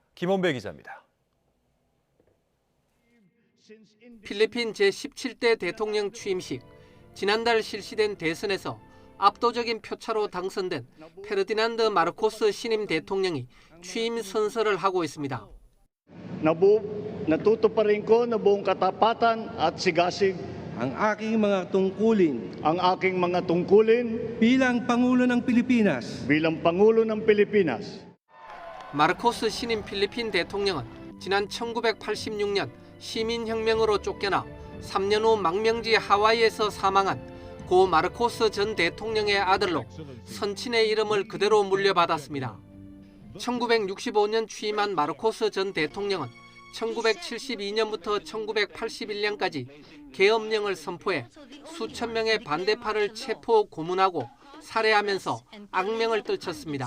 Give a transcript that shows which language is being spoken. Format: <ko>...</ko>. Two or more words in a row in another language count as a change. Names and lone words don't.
<ko>김원배 기자입니다. 필리핀 제17대 대통령 취임식. 지난달 실시된 대선에서 압도적인 표차로 당선된 페르디난드 마르코스 신임 대통령이 취임 선서를 하고 있습니다.</ko> <tl>Natuto pa rin ko na buong katapatan at sigasig ang aking mga tungkulin bilang Pangulo ng Pilipinas.</tl> <ko>마르코스 신임 필리핀 대통령은 지난 1986년 시민혁명으로 쫓겨나 3년 후 망명지 하와이에서 사망한 고 마르코스 전 대통령의 아들로 선친의 이름을 그대로 물려받았습니다. 1965년 취임한 마르코스 전 대통령은 1972년부터 1981년까지 계엄령을 선포해 수천 명의 반대파를 체포 고문하고 살해하면서 악명을 떨쳤습니다.</ko>